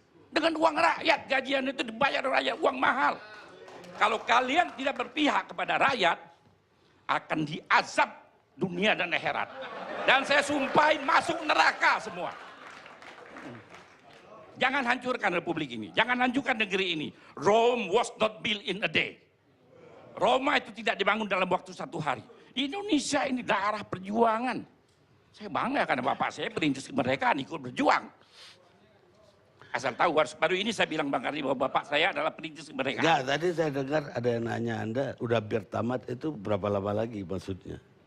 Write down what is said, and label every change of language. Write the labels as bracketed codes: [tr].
[id] Dengan uang rakyat, gajian itu dibayar rakyat, uang mahal. Kalau kalian tidak berpihak kepada rakyat, akan diazab dunia dan akhirat. Dan saya sumpahin masuk neraka semua. Jangan hancurkan republik ini, jangan hancurkan negeri ini. [en] Rome was not built in a day. [id] Roma itu tidak dibangun dalam waktu satu hari. Indonesia ini daerah perjuangan. Saya bangga karena bapak saya perintis kemerdekaan ikut berjuang. Asal tahu, baru ini saya bilang Bang Karni bahwa bapak saya adalah perintis kemerdekaan. Enggak, tadi saya dengar ada yang nanya Anda udah biar tamat itu berapa lama lagi maksudnya?